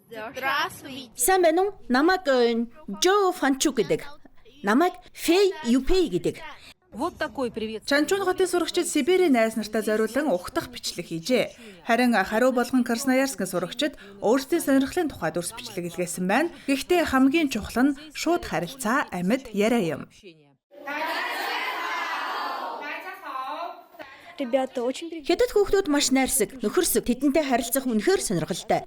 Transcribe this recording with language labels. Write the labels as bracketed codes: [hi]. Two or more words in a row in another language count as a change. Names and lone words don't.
[mn] Сайн байна уу? Намайг Жо Фанчук гэдэг. Намайг Фэй Юпэй гэдэг. [ru] Вот такой привет. [mn] Чанчун хотын сурагчид Сибирийн найз нартай зориулан ухтах бичлэг хийжээ. Харин хариу болгон Красноярскын сурагчид өөрсдийн сонирхлын тухай дүрс бичлэг илгээсэн байна. Гэхдээ хамгийн чухал нь шууд харилцаа, амьд, яриа юм. Хятад хүүхдүүд маш найрсаг, нөхөрсөг, тэдэнтэй харилцах үнэхээр сонирхолтой.